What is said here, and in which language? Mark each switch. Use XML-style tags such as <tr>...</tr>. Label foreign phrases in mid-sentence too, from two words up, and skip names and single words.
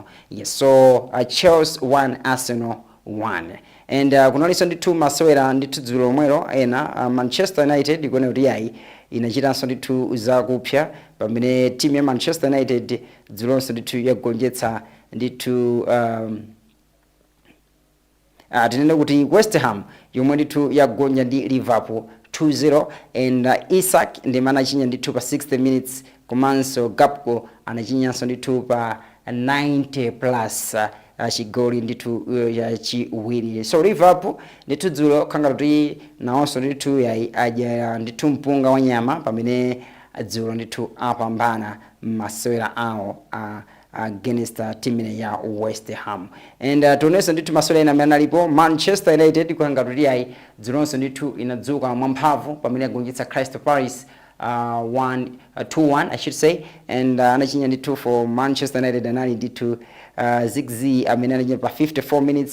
<en>Yes, so Chelsea 1 Arsenal 1.</en> <ny>And kunalinso ndithu masewera ndithu dzulo lomwelo ena Manchester United ikuona kuti yayi inachitanso ndithu zakupya pamene timu ya Manchester United dzulonso ndithu yagonjetsa ndithu tinene kuti West Ham yomwe ndithu yagonja ndi Liverpool 2-0. And Isak ndi anachinya ndithu pa 60 minutes. Komanso Gakpo anachinyanso ndithu pa 90 plus chigoli ndithu chachiwiri. So Liverpool ndithu dzulo khanga kuti nawonso ndithu aja ndithu mpunga wa nyama pamene dzulo ndithu apambana masewera awo</ny> <en>against team</en> <ny>ya West Ham. And tonenso ndithu masewera ena amene analipo Manchester United khanga kuti dzulonso ndithu inadzuka mwamphamvu pamene agonjetsa Crystal Palace 2-1</ny> <en>I should say.</en> <ny>And anachinya ndithu for Manchester United anali ndithu Zigzi amene anachinya pa 54 minutes.</ny>